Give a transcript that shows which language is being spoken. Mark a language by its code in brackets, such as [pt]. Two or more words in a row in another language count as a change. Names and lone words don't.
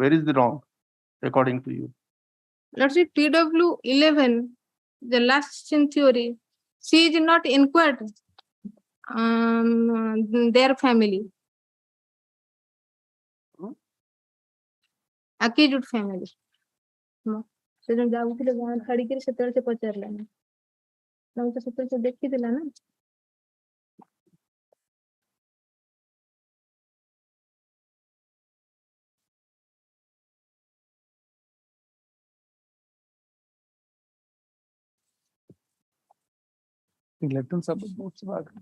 [en] Where is the wrong, according to you? Lordship, PW 11, the last seen theory, she is not inquired their family. Accused family. [or] ସେଦିନ ଯାଉଥିଲେ ଗାଁ ଛାଡିକିରି ସେତେବେଳେ ସେ ପଚାରିଲାନି ତାକୁ ତ ସେତେବେଳେ ସେ ଦେଖିଥିଲା ନା [en] Let them submit notes of argument.